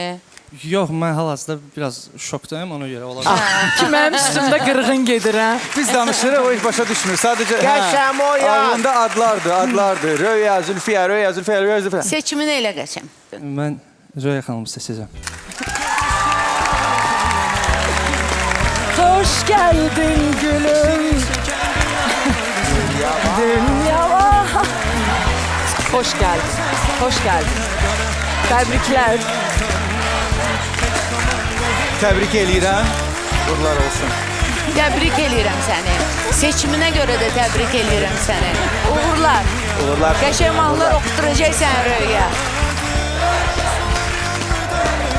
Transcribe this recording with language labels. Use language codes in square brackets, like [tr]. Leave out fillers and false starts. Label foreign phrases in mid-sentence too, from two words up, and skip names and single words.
[az] Yox, mən hal-hazırda biraz şokdayım, ona görə olar. Ki mənim üstümdə qırğın gedir, hə? Biz danışırıq, o heç başa düşmür. Sadəcə Qəşəm o ya. Ağlında adlardır. Röya, Zülfiyə, Röya, Zülfiyə, Röya, Zülfiyə. Seçimini elə qəşəm. Mən Röya xanımı seçəcəm. [tr] Hoş geldin gülüm. Dünyama. Hoş geldin. Hoş geldin. Tebrikler. [az] Təbrik eləyirəm. Uğurlar olsun. Təbrik eləyirəm səni. Seçiminə görə də təbrik eləyirəm səni. Uğurlar. Uğurlar. Qəşəng mahnılar oxutduracaqsan Röya. Hə.